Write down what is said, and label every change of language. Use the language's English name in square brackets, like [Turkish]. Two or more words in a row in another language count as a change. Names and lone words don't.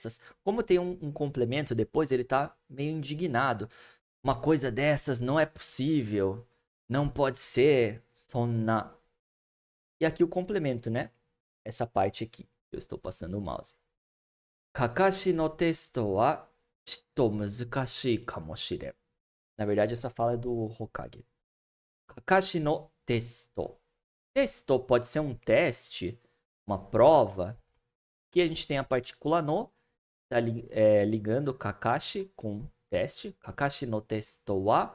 [Portuguese] Como tem um complemento depois, ele tá meio indignado. Uma coisa dessas não é possível. Não pode ser. Sonna. E aqui o complemento, né? Essa parte aqui. Eu estou passando o mouse. [Japanese] カカシのテストはちっと難しいかもしれん. [Portuguese] Na verdade, essa fala é do Hokage. [Japanese] カカシのテスト. [Portuguese] Testo pode ser um teste, uma prova. Aqui a gente tem a partícula no, tá ligando Kakashi com teste. [Japanese] カカシのテストは.